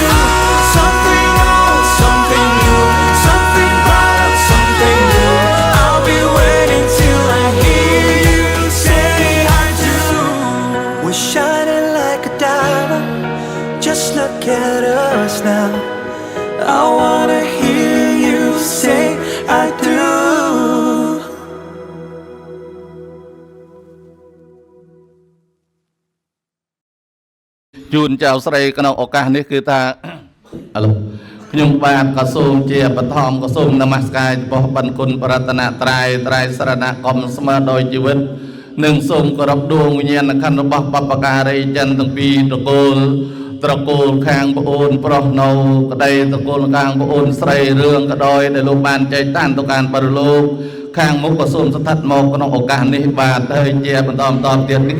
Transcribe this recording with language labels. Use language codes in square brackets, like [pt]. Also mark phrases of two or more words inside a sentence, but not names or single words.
[en] Something old, something new, something borrowed, something new. I'll be waiting till I hear you say I do. We're shining like a diamond, just look at us now. I wanna hear you say I do. [km] ជួនចៅស្រីក្នុងឱកាសនេះគឺថាឥឡូវខ្ញុំបាទក៏សូមជាបឋមក៏សូមនមស្ការចំពោះប ង្គន់បរតនត្រ័យត្រៃសរណគមស្មើដោយជីវិតនិងសូមគោរពដួងវិញ្ញាណក្ខន្ធរបស់បព្វការីចិនទាំងពីរត្រកូលខាងប្អូនប្រុសនៅក្តីត្រកូលខាងប្អូនស្រីរឿងក៏ដោយដែលលោកបានចែកតានទៅការបរិលោកខាងមុខក៏សូមស្ថិតមកក្នុងឱកាសនេះបាទហើយជាបន្តទៀតនេះគឺ